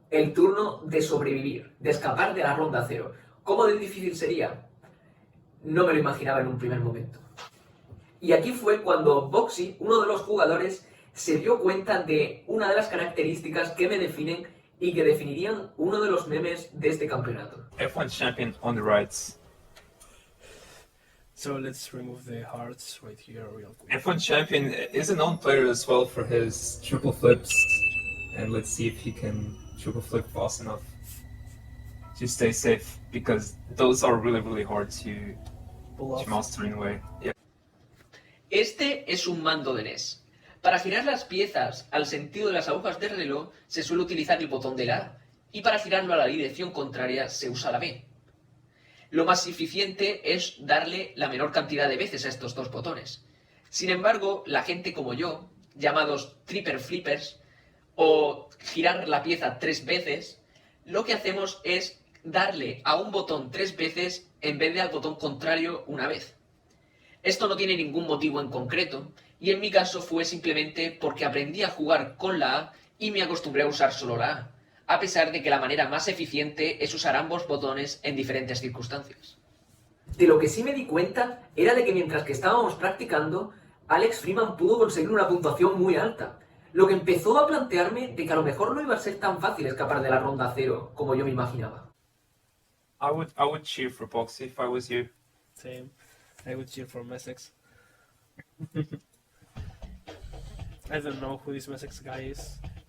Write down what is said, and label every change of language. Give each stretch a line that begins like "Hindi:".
Spanish: El turno de sobrevivir, de escapar de la ronda cero. ¿Cómo de difícil sería? No me lo imaginaba en un primer momento. Y aquí fue cuando Boxy, uno de los jugadores, se dio cuenta de una de las características que me definen y que definirían uno de los memes de este campeonato.
English: F1 champion on the rights. So let's remove the hearts right here real quick. F1 champion is a known player as well for his triple flips, and let's see if he can triple flip fast enough to stay safe, because those are really hard to master in a way. Yeah.
Spanish: Este es un mando de NES. Para girar las piezas al sentido de las agujas del reloj se suele utilizar el botón de la A, y para girarlo a la dirección contraria se usa la B. Lo más eficiente es darle la menor cantidad de veces a estos dos botones. Sin embargo, la gente como yo, llamados tripper flippers, o girar la pieza 3 veces, lo que hacemos es darle a un botón 3 veces en vez de al botón contrario una vez. Esto no tiene ningún motivo en concreto, y en mi caso fue simplemente porque aprendí a jugar con la A y me acostumbré a usar solo la A pesar de que la manera más eficiente es usar ambos botones en diferentes circunstancias. De lo que sí me di cuenta era de que mientras que estábamos practicando, Alex Freeman pudo conseguir una puntuación muy alta, lo que empezó a plantearme de que a lo mejor no iba a ser tan fácil escapar de la ronda cero como yo me imaginaba.
English: I would cheer for Boxy if I was you. Same. I would cheer for Messex. I don't know who this Messex guy is.